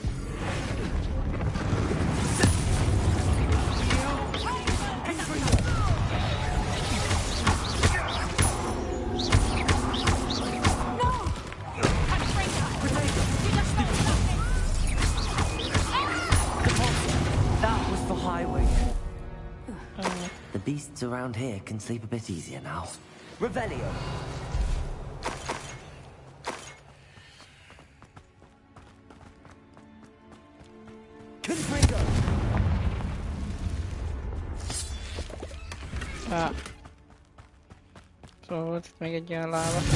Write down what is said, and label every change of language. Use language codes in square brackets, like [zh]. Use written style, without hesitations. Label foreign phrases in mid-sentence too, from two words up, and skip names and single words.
[en] That was for highway. The beasts around here can sleep a bit easier now. Revelio. Confringo. [hu] Szóval volt itt még egy ilyen lába.